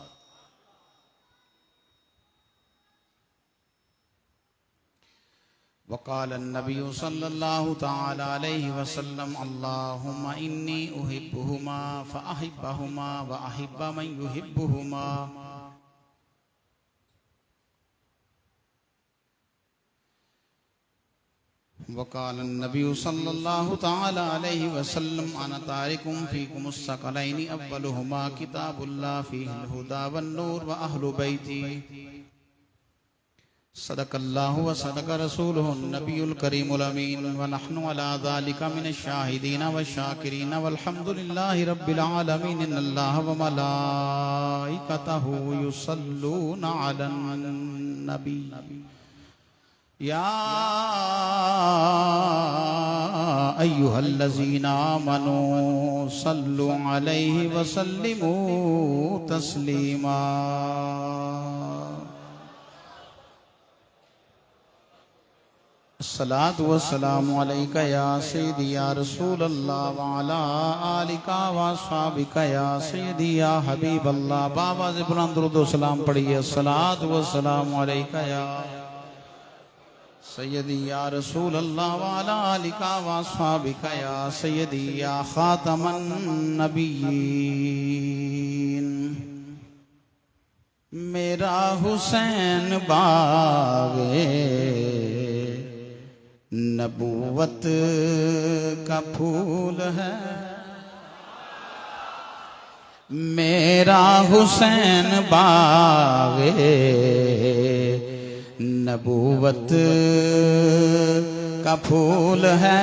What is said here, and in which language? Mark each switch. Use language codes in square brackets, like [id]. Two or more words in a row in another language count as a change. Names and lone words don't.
[ar] وقال النبي صلى الله تعالى عليه وسلم اللهم إني أحبهما فأحبهما وأحب من يحبهما. وقال النبي صلى الله تعالى عليه وسلم أنا تارك فيكم الثقلين أولهما كتاب الله فيه الهدى والنور وأهل بيتي. صدق الله وصدق رسوله النبي الكريم الأمين ونحن على ذلك من الشاهدين والشاكرين والحمد لله رب العالمين. إن الله وملائكته يصلون على النبي يا أيها الذين آمنوا صلوا عليه وسلموا تسليما. الصلاة والسلام عليك يا سيدي يا رسول الله وعلى آلك وأصحابك يا سيدي يا حبيب الله. [hi] बाबा से बुलंद दुरूद व सलाम पढ़िए। [ar] الصلاة والسلام عليك يا سيدي يا رسول الله وعلى آلك وأصحابك يا سيدي يا خاتم النبيين. [hi] मेरा हुसैन बागे नबूवत का फूल है। मेरा हुसैन बागे नबूवत का फूल है।